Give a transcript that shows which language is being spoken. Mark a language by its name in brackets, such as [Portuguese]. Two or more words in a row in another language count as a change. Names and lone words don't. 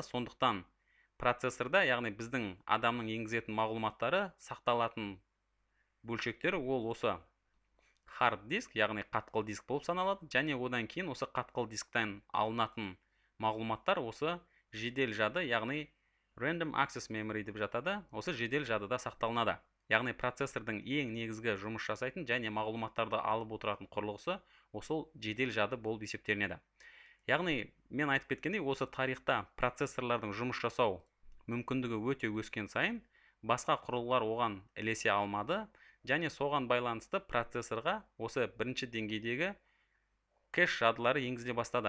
[Kazakh] Сондықтан процессорда, яғни біздің адамның енгізетін мағлұматтары сақталатын бөлшектері ол осы hard диск, яғни қатқыл диск болып саналады, және одан кейін осы қатқыл дисктен алынатын мағлұматтар осы жедел жады, яғни [English] random access memory [Kazakh] деп жатады, осы жедел жадыда сақталынады. Яғни процессордың ең негізгі жұмыс жасайтын және мағлұматтарды алып отыратын құрылғысы осы жедел жады болып есептелінеді. Яғни мен айтып кеткендей, осы тарихта процессорлардың жұмыс жасау мүмкіндігі өте өскен сайын басқа құрылғылар оған ілесе алмады, және соған байланысты процессорға осы бірінші деңгейдегі кэш жадылары енгізіле бастады.